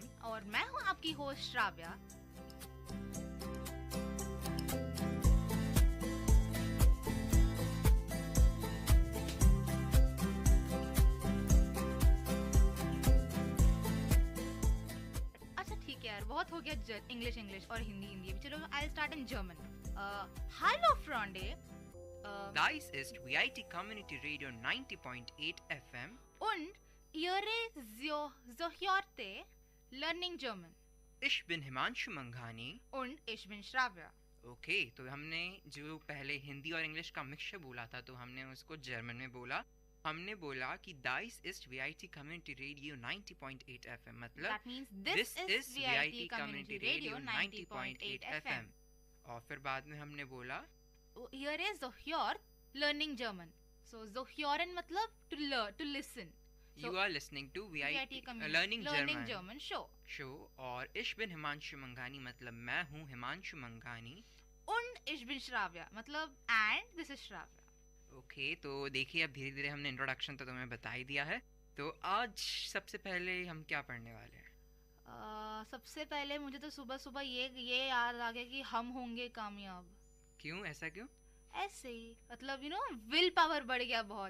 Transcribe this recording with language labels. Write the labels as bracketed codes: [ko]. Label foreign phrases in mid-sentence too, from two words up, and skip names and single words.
[hi] और मैं हूँ आपकी होस्ट श्राव्या. बहुत हो गया इंग्लिश और हिंदी. [en] चलो I'll start in German. [de] Hallo Freunde. Dies ist VIT Community Radio 90.8 FM und ihre Zohyorte Learning German. Ich bin हिमांशु मंघानी und ich bin Shravya. [hi] ओके, तो हमने जो पहले हिंदी और इंग्लिश का मिक्सचर बोला था तो हमने उसको जर्मन में बोला. हमने बोला कि [de] Dies ist VIT Community Radio 90.8 FM [hi] मतलब [en] This is VIT Community Radio 90.8 FM. [hi] और फिर बाद में हमने बोला [en] Here is Zohyor Learning German. So Zohyoren मतलब to listen. You are listening to VIT Learning German show. [hi] और [de] Ich bin हिमांशु मंघानी [hi] मतलब मैं हूँ हिमांशु मंघानी. [de] Und ich bin Shravya मतलब [en] and this is Shravya. [hi] ओके, तो देखिए अब धीरे धीरे हमने इंट्रोडक्शन तो तुम्हें बता ही दिया है. तो आज सबसे पहले हम क्या पढ़ने वाले हैं? सबसे पहले मुझे तो सुबह ये याद आ गया कि हम होंगे कामयाब. क्यों, ऐसा क्यों? ऐसे ही मतलब [en] will power [hi] बढ़ गया बहुत.